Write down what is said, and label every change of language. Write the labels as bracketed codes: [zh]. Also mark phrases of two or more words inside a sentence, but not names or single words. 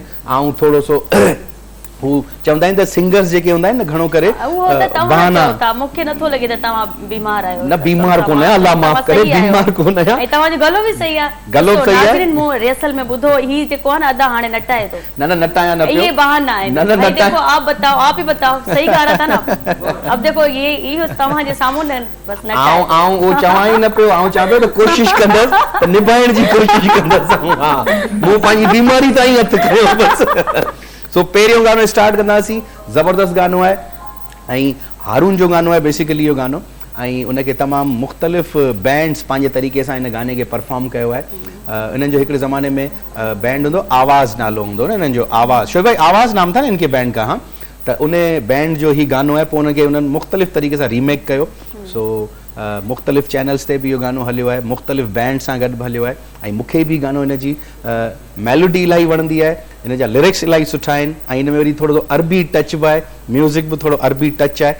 [sd] ऐं थोरो सो हू चवंदा आहिनि त सिंगर्स जेके हूंदा आहिनि न घणो करे बहाना मूंखे नथो लॻे त तव्हां बीमार आहियो। न बीमार कोन आहियां अल्लाह माफ़ करे बीमार कोन आहियां। ऐं तव्हांजो गलो बि सही आहे। गलो सही आहे। मूं रिहर्सल में ॿुधो ही जेको आहे न अदा हाणे नटाए थो। न नटाया न [ur] یہ بہانہ ہے. نہ دیکھو آپ بتاؤ آپ ہی بتاؤ صحیح گا رہا تھا نا. [sd] अब देखो ये तव्हांजे साम्हूं न बस नटाए आऊं वो चवां ई न पियो आऊं चाहे त कोशिश कंदसि त निभाइण जी कोशिश कंदसि। हां मूं पंहिंजी बीमारी ताईं हथ कयो बस। सो पहिरियों गानो स्टार्ट कंदासीं ज़बरदस्त गानो आहे ऐं हारून जो गानो आहे बेसिकली इहो गानो ऐं उनखे तमामु मुख़्तलिफ़ बैंड्स पंहिंजे तरीक़े सां हिन गाने खे परफॉर्म कयो आहे। इन्हनि जो हिकिड़े ज़माने में बैंड हूंदो आवाज़ नालो हूंदो न इन्हनि जो आवाज़ शोएब भाई [ur] آواز نام تھا نہ ان کے بینڈ کا. [sd] हाँ त उन बैंड जो ही गानो आहे पोइ उनखे उन्हनि मुख़्तलिफ़ तरीक़े सां रीमेक कयो। सो मुख़्तलिफ़ चैनल्स ते बि इहो गानो हलियो आहे मुख़्तलिफ़ बैंड सां गॾु बि हलियो आहे ऐं मूंखे बि गानो हिन जी मेलोडी इलाही वणंदी आहे हिन जा लिरिक्स इलाही सुठा आहिनि ऐं हिन में वरी थोरो सो अरबी टच बि आहे म्यूज़िक बि थोरो अरबी टच आहे।